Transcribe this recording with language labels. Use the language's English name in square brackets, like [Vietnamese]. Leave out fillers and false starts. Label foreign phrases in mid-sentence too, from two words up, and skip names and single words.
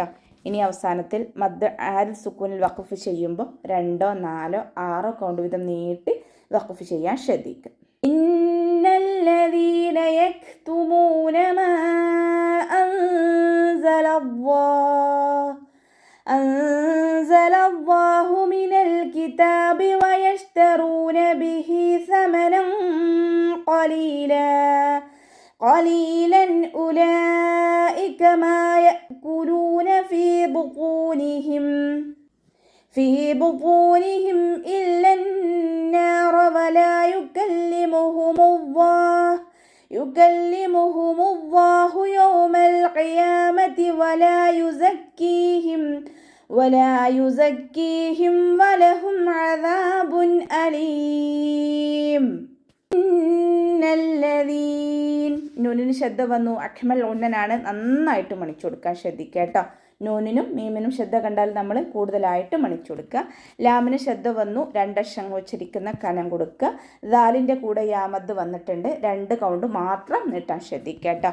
[Malayalam] ഇനി അവസാനത്തിൽ മദ് ആൽ സുക്കൂനിൽ വഖഫ് ചെയ്യുമ്പോൾ 2 or 4 or 6 കൗണ്ട് വീതം നീട്ടി വഖഫ് ചെയ്യാൻ ശ്രദ്ധിക്കുക. [Arabic] إن الذين يكتمون ما أنزل الله أنزل الله من الكتاب ويشترون به ثمنا قليلا أولئك ما يأكلون في بطونهم إلا النار ولا يكلمهم الله يوم القيامة ولا يزكيهم ولهم عذاب أليم. [Malayalam] നൂനിന് ശ്രദ്ധ വന്നു. അക്മൽ ഉന്നനാണ്, നന്നായിട്ട് മണിച്ചു കൊടുക്കാൻ ശ്രദ്ധിക്കുക കേട്ടോ. നൂനിനും മീമിനും ശ്രദ്ധ കണ്ടാൽ നമ്മൾ കൂടുതലായിട്ട് മണിച്ചു കൊടുക്കുക. ലാമിന് ശ്രദ്ധ വന്നു, രണ്ടക്ഷരങ്ങൾ ഉച്ചരിക്കുന്ന കനം കൊടുക്കുക. ദാലിൻ്റെ കൂടെ യാമദ് വന്നിട്ടുണ്ട്, 2 കൗണ്ട് മാത്രം നീട്ടാൻ ശ്രദ്ധിക്കുക കേട്ടോ.